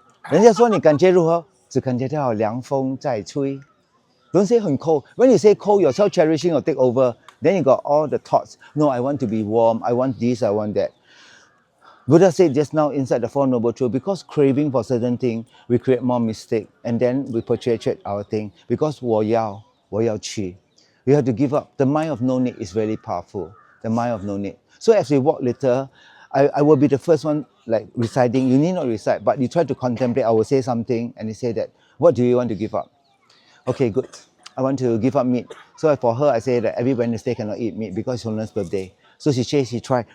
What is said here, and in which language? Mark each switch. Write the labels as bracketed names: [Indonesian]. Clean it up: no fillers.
[Chinese] 人家说你感觉如何？只感觉到凉风在吹。 [English] Don't say 很 cold. When you say cold, your self-cherishing will take over. Then you got all the thoughts. No, I want to be warm. I want this, I want that. Buddha said just now inside the Four Noble Truths, because craving for certain thing, we create more mistake. And then we perpetuate our thing. Because [Chinese] 我要去. [English] We have to give up. The mind of no need is very powerful. The mind of no need. So as we walk later, I will be the first one like reciting. You need not recite, but you try to contemplate. I will say something and you say that, what do you want to give up? Okay, good. I want to give up meat. So for her, I say that every Wednesday cannot eat meat because it's Honor's birthday. So she says she tried.